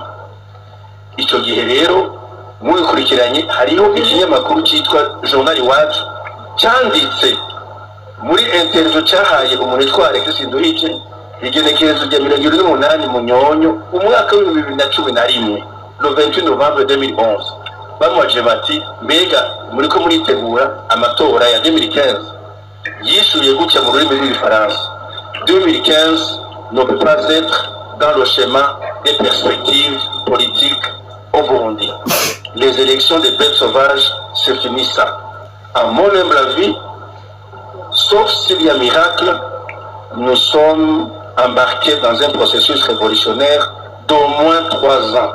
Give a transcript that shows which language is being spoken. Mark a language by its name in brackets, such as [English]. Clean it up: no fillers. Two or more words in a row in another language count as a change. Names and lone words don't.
[Rundi] Ico gihe rero mubikurikiranye hariho ikinyamakuru cyitwa Journal Iwacu cyanditse muri interview cyahaye umuntu witwa Alexis Nduhije igenekerezo rya 28 Munyonyo umwaka wa 2011 [French] le 28 novembre 2011. [Rundi] Bamwaje bati mbega muri ko muritegura amatora ya 2015. Yishuye gutya mu rurimi rw'igifaransa: [French] 2015 ne peut pas être dans le schéma des perspectives politiques au Burundi. Les élections des bêtes sauvages se finissent. À mon humble avis, sauf s'il y a miracle, nous sommes embarqués dans un processus révolutionnaire d'au moins 3 ans.